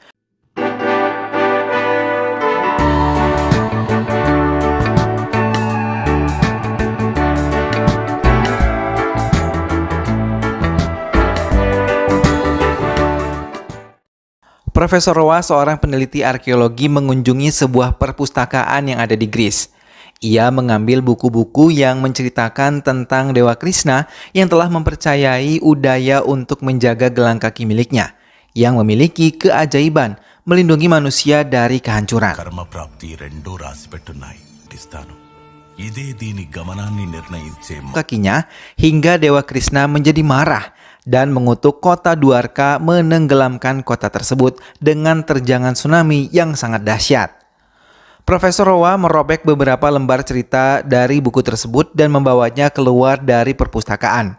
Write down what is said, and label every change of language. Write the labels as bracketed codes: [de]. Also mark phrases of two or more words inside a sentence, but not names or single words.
[id] Profesor Roa, seorang peneliti arkeologi, mengunjungi sebuah perpustakaan yang ada di Greece. Ia mengambil buku-buku yang menceritakan tentang Dewa Krishna yang telah mempercayai Udaya untuk menjaga gelang kaki miliknya, yang memiliki keajaiban melindungi manusia dari kehancuran. [te] కర్మ ప్రాప్తి రెండో రాసి పెట్టున్నాయి ఇస్తాను ఇదే దీని గమనాన్ని నిర్ణయించే [id] Kakinya hingga Dewa Krishna menjadi marah dan mengutuk kota Dwarka menenggelamkan kota tersebut dengan terjangan tsunami yang sangat dahsyat. Profesor Roa merobek beberapa lembar cerita dari buku tersebut dan membawanya keluar dari perpustakaan.